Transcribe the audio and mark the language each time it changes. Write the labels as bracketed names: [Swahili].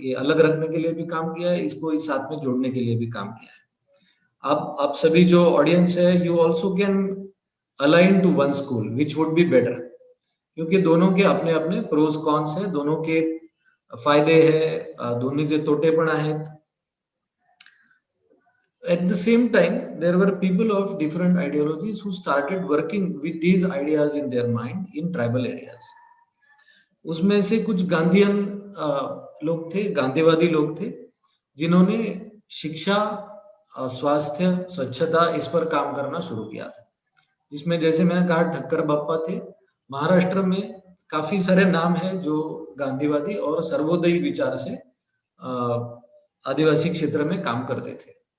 [Hindi] ये अलग रखने के लिए भी काम किया है, इसको इस साथ में जोड़ने के लिए भी काम किया है. आप सभी जो ऑडियंस है, [English] you also can align to one school which would be better, [Hindi] क्योंकि दोनों के अपने अपने प्रोज कॉन्स है, दोनों के फायदे है, [Marathi] दोन्हीचे तोटे पण आहेत. [English] At the same time, there were people of different ideologies who started working with these ideas in their mind in tribal areas. [Hindi] उसमें से कुछ गांधीयन लोग थे, गांधीवादी लोग थे, जिन्होंने शिक्षा, स्वास्थ्य, स्वच्छता इस पर काम करना शुरू किया था. जिसमें जैसे मैंने कहा ठक्कर बाप्पा थे. महाराष्ट्र में काफी सारे नाम हैं जो गांधीवादी और सर्वोदयी विचार से आदिवासी क्षेत्र में काम करते थे.